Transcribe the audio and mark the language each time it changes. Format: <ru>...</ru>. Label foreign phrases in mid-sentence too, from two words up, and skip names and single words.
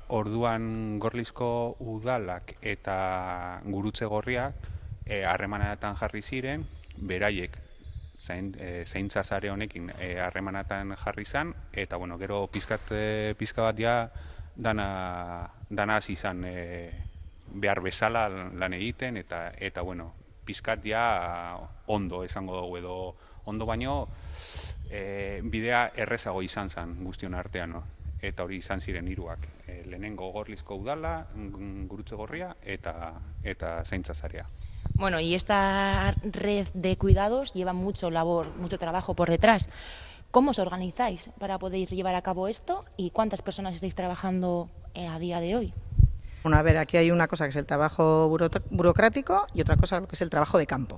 <eu>orduan Gorlizko udalak eta Gurutze Gorriak harremanetan jarri ziren, beraiek zaintza sare honekin harremanetan jarri zan, eta gero pizka bat ja dana hasi izan behar bezala lan egiten, eta pizkat ja ondo esango dugu, edo ondo baino bidea errezago izan zen guztion artean, eta hori izan ziren hiruak. Lehenengo Gorlizko udala, Gurutze Gorria eta zaintza sarea.</eu> <es>Bueno, y esta red de cuidados lleva mucho trabajo por detrás. ¿Cómo os organizáis para poder llevar a cabo esto y cuántas personas estáis trabajando a día de hoy? Bueno, a ver, aquí hay una cosa que es el trabajo burocrático y otra cosa que es el trabajo de campo.</es>